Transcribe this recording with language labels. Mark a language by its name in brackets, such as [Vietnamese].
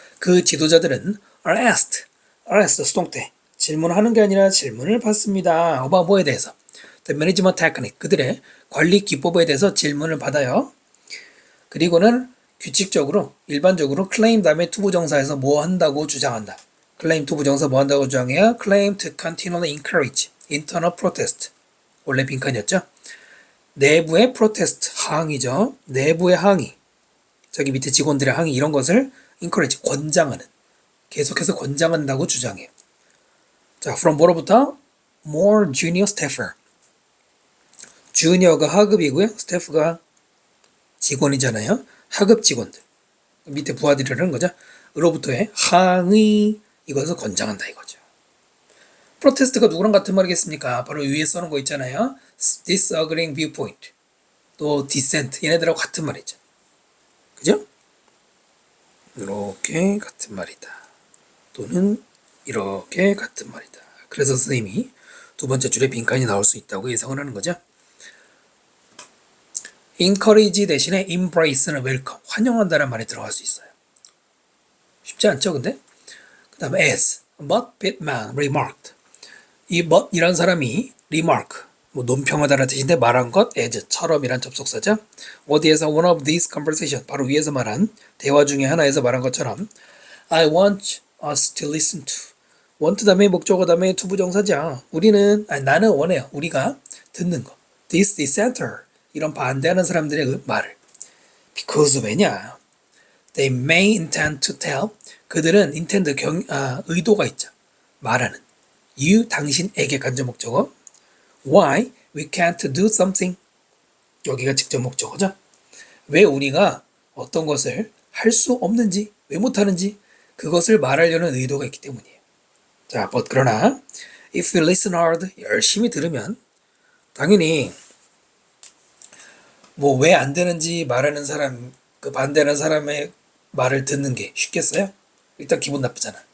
[Korean] 그 지도자들은 [English] are asked [Korean] 수동태. 질문하는 게 아니라 질문을 받습니다. 뭐에 대해서. [English] The management technique. [Korean] 그들의 관리 기법에 대해서 질문을 받아요. 그리고는 규칙적으로, 일반적으로 claim 다음에 투부정사에서 뭐 한다고 주장한다. [English] claim [Korean] 투부정사 뭐 한다고 주장해야 [English] claim to continually encourage internal protest. [Korean] 원래 빈칸이었죠? 내부의 프로테스트, 항의죠. 내부의 항의. 저기 밑에 직원들의 항의 이런 것을 encourage, 권장하는. 계속해서 권장한다고 주장해요. 자, from 뭐로부터? [English] more junior staffer. [Korean] 주니어가 하급이고요. 스태프가 직원이잖아요. 하급 직원들. 밑에 부하들이라는 거죠. 으로부터의 항의, 이것을 권장한다 이거죠. 프로테스트가 누구랑 같은 말이겠습니까? 바로 위에 써놓은 거 있잖아요. [English] disagreeing viewpoint. [Korean] 또 [English] dissent. [Korean] 얘네들하고 같은 말이죠. 그죠? 이렇게 같은 말이다. 또는 이렇게 같은 말이다. 그래서 선생님이 두 번째 줄에 빈칸이 나올 수 있다고 예상을 하는 거죠. encourage 대신에 embrace는 welcome, 환영한다는 말이 들어갈 수 있어요. 쉽지 않죠, 근데? 그 다음에 [English] as, but Pittman remarked. [Korean] 이 but이란 사람이 remark, 논평하다라는 뜻인데 말한 것, as처럼이란 접속사죠. 어디에서 [English] one of these conversation, [Korean] 바로 위에서 말한 대화 중에 하나에서 말한 것처럼 [English] I want us to listen to. [Korean] want 다음에 목적어 다음에 투부정사죠. 나는 원해요. 우리가 듣는 거. [English] This dissenter. [Korean] 이런 반대하는 사람들의 그 말을. [English] Because [Korean] 왜냐? [English] They may intend to tell. [Korean] 그들은 intend, 의도가 있죠. 말하는. You, 당신에게 간접 목적어. [English] Why we can't do something. [Korean] 여기가 직접 목적어죠. 왜 우리가 어떤 것을 할 수 없는지, 왜 못하는지 그것을 말하려는 의도가 있기 때문이에요. 자, but 그러나 [English] if you listen hard, [Korean] 열심히 들으면 당연히 왜 안 되는지 말하는 사람, 그 반대하는 사람의 말을 듣는 게 쉽겠어요? 일단 기분 나쁘잖아.